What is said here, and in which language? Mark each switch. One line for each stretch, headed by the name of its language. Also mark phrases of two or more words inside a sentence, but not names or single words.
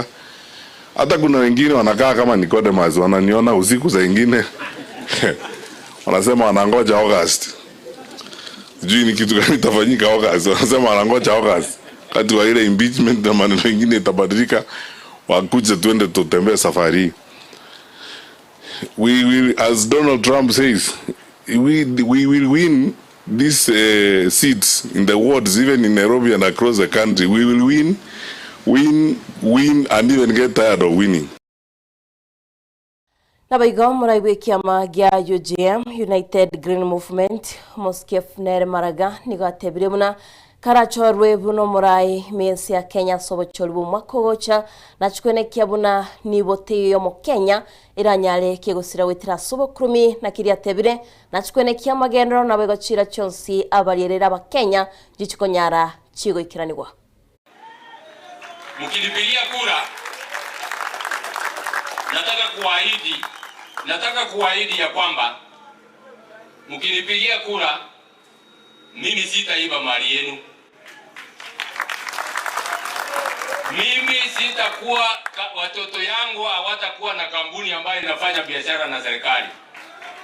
Swahili: Hata kuna wengine wanakaa kama Nicodemus, wananiona usiku za wengine. Wanasema wanangoja August. Sijui ni kitu gani itafanyika August. Wanasema wanangoja August. Kati wa ile impeachment na maneno mengine itabadilika, wakuje tuende tutembee safari.
English: We will, as Donald Trump says, we will win these seats in the wards, even in Nairobi and across the country. We will win and even get tired of winning.
Gusii: Nabaigo muraiwe kiama gya UGM United Green Movement Moskef Nere Maraga nigatebire muna karachorwe buno murai mensi ya Kenya sobochorbu mwakogocha na chkwene kiabuna nibote yo mu Kenya iranyale kigusira witira sobokrumi na kiria tebire na chkwene kiamagendero nabego chira chonsi abarierera abakenya gichikonyara chigo ikiranirwa.
Swahili: Mkinipigia kura nataka kuahidi ya kwamba mkinipigia kura mimi sitaiba mali yenu. Mimi sitakuwa, watoto yangu hawatakuwa na kampuni ambayo inafanya biashara na serikali.